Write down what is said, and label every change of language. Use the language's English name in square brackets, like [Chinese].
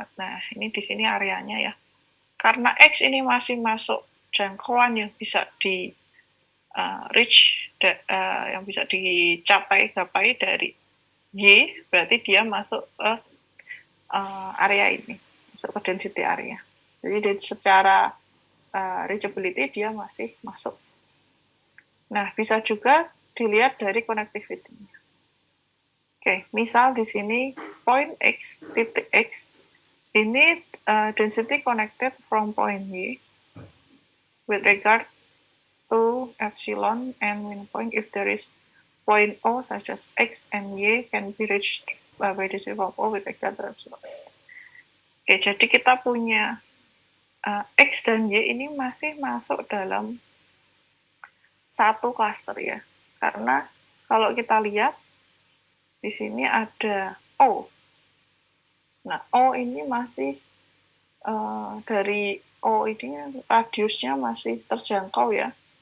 [Indonesian] Nah, ini di sini areanya ya. Karena X ini masih masuk jangkauan yang bisa di reach, yang bisa dicapai dari Y, berarti dia masuk ke area ini, masuk ke density area. Jadi secara reachability dia masih masuk. Nah, bisa juga dilihat dari connectivity-nya. Oke, misal di sini [English] point X, [Indonesian] titik X, ini [English] density connected from point Y with regard to epsilon and min point if there is point O such as X and Y can be reached by density from O with regard to epsilon. [Indonesian] Oke, jadi kita punya X dan Y ini masih masuk dalam satu cluster ya. Karena kalau kita lihat di sini ada O. Nah, O ini masih dari O ini radiusnya masih terjangkau ya.